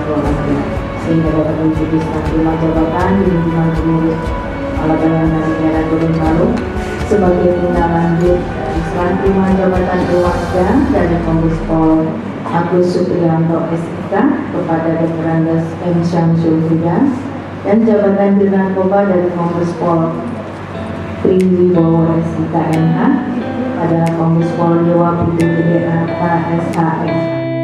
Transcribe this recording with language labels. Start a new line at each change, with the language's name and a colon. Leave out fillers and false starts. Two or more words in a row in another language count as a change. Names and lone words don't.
Indonesian: walafiat sehingga dapat mengikuti serah terima jabatan di lingkungan pengurus Alabanan dari daerah Gorontalo sebagai tindak lanjut dari serah terima jabatan Keluarga dari Kombes Pol Agus Supriyanto SIK kepada Dr. Andes M. Syamsul Huda dan jabatan Dirnarkoba dari Kombes Pol Triwibowo SIK MH adalah Kombes Pol Dewa Putri Gede KSHM.